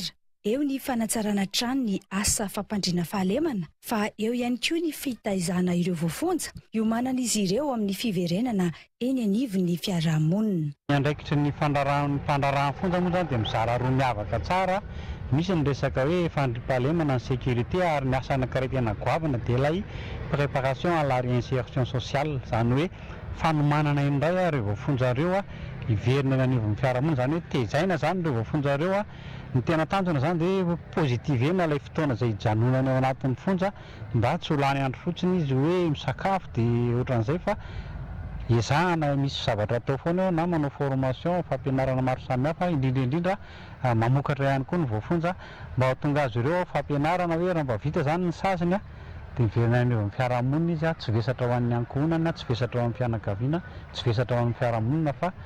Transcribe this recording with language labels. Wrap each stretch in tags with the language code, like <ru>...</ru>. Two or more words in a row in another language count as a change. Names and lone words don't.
<mg>Eo ny fanatsarana trano ny asa fampandriana fahalemana fa eo ihany koa ny fitaizana ireo voafonja iomanana izy ireo amin'ny fiverenana eny anivon'ny fiarahamonina. Ny andraikitry ny fandrarana fonja moa zany dia mizara roa miavaka tsara. Misy ny resaka hoe fandriam-pahalemana ny sécurité ary ny asa anankiray goavana dia ilay</mg> <fr>préparation à la réinsertion sociale,</fr> <mg>zany hoe fanomanana indray ireo voafonja ireo iverina ny anivon'ny fiarahamonina, zany hoe tezaina zany ireo voafonja ireo ny tena tanjona zany dia pozitivena ilay fotoana izay hijanonana ao anatin'ny fonja mba tsy ho lany andro fotsiny izy hoe misakafo dia ohatran'izay fa ezahana misy zavatra atao foana eo na manao formation fampianarana maro samihafa indrindra mamokatra ihany koa ny voafonja mba hahatonga azy ireo fampianarana hoe raha mba vita zany ny sasiny dia iverina ny amin'ny fiarahamonina izy tsy vesatra ho an'ny ankohonana, tsy vesatra ho amin'ny fianakaviana, tsy vesatra ho amin'ny fiarahamonina fa</mg>